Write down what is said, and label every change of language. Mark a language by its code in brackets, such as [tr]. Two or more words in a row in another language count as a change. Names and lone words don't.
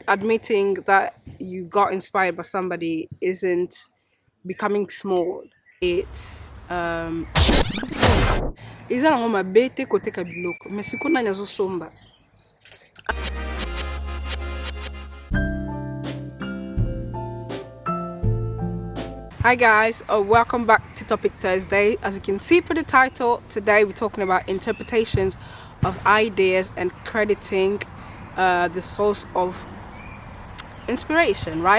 [en] admitting that you got inspired by somebody isn't becoming small. [ln] It's iza nango mabe te koteka biloko mais sikoyo nani azosomba. [en] Hi guys, welcome back to Topic Thursday. As you can see for the title, today we're talking about interpretations of ideas and crediting the source of inspiration, right?